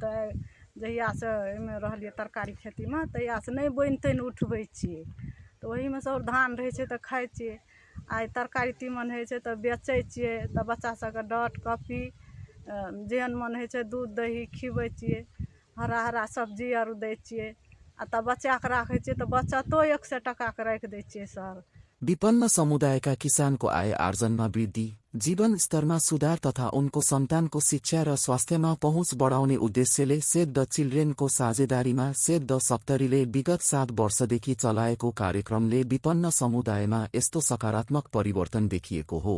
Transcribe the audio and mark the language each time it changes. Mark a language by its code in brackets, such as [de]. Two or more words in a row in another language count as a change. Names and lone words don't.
[mai] तो जहिया से एमे रहलिए तरकारी खेती में तहिया से नहीं बोनि तोनि उठबै छिए, तो वही में सब धान रहे छै तो खाइ छिए। आइ तरकारी तीमन होइ छै तो बेचै छिए, तो बच्चा सबके डट कॉफी जेहन मन होइ छै दूध दही खिबै छिए, हरा हरा सब्जी आरु दै छिए, आ तब बच्चा के राखै छिए तो बचतो 100 टका के राखि दै छिए सर। [ne] विपन्न समुदायका किसानको आय आर्जनमा वृद्धि, जीवन स्तरमा सुधार तथा उनको सन्तानको शिक्षा र स्वास्थ्यमा पहुँच बढाउने उद्देश्यले सेभ द चिल्ड्रेनको साझेदारीमा सेभ द सप्तरीले विगत 7 वर्षदेखि चलाएको कार्यक्रमले विपन्न समुदायमा यस्तो सकारात्मक परिवर्तन देखिएको हो।